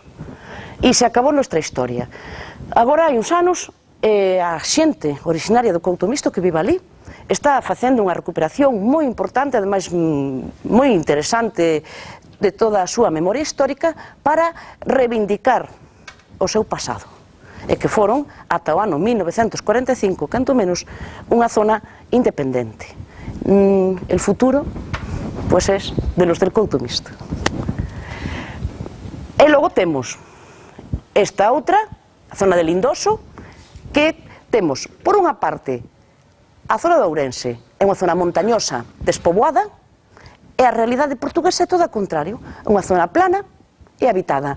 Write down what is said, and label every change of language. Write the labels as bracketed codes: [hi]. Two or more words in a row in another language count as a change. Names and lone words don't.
[gl] E se acabou [es] nuestra historia. [gl] Agora hai uns anos, a xente originaria do couto mixto que vive ali está facendo unha recuperación moi importante, ademais moi interesante de toda a súa memoria histórica, para reivindicar o seu pasado, e que foron ata o ano 1945, canto menos, unha zona independente. [es] El futuro [gl] pois é [es] de los del couto mixto. [gl] E logo temos esta outra, a zona de Lindoso, que temos, por unha parte, a zona de Ourense é unha zona montañosa, despoboada, e a realidade portuguesa é todo ao contrario, é unha zona plana e habitada.